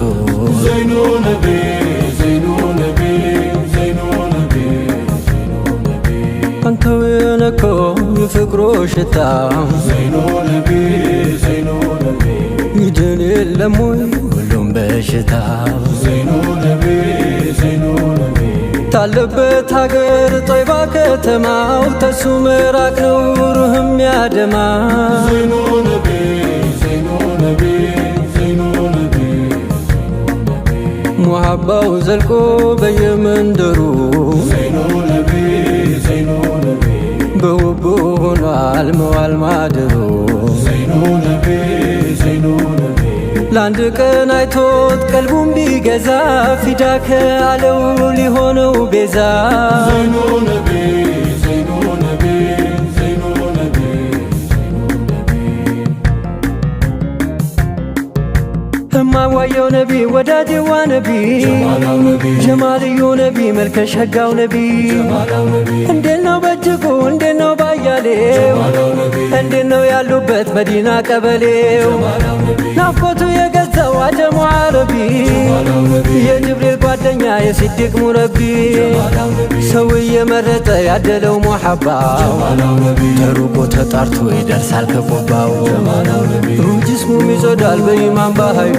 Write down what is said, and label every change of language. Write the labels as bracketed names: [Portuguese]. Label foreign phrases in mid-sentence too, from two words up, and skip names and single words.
[Arabic] زين نبي زين نبي زين نبي [Amharic] አንተው የነከው የፍቅሮ ሽታ [Arabic] زين نبي زين نبي [Amharic] ይድን የለም ወይ ሁሉም በሽታ [Arabic] زين نبي زين نبي [Amharic] ታለበት ሀገር ጦይባ ከተማው ተሱ ምራቅ ነው ሩህም ያደማ [Arabic] زين نبي زين نبي زين نبي [Amharic] ሙሐባው ዘልቆ በየመንደሩ [Arabic] زين نبي زين نبي [Amharic] በውቡ ሆኗል መዋል ማደሩ [Arabic] زين نبي زين نبي [Amharic] ለአንድ ቀን አይቶት ቀልቡን ቢገዛ ፊዳከ አለው ሊሆነው ቤዛ [Arabic] زين نبي زين نبي زين نبي [Amharic] ወዳጅዋ ነቢ ጀማልዩ ነቢ መልከ ሸጋው ነቢ እንዴት ነው በእጅጉ እንዴት ነው ባያሌው እንዴት ነው ያሉበት መዲና ቀበሌው ናፍቆቱ የገዛው አጀሙ ዓረቢ የጅብሪል ጓደኛ የሲዲቅ ሙረቢ ሰው እየመረጠ ያደለው ሙሐባው ተሩቆ ተጣርቶ ይደርሳል ከቆባው ሩህ ጅስሙም ይጸዳል በኢማን በሃይባ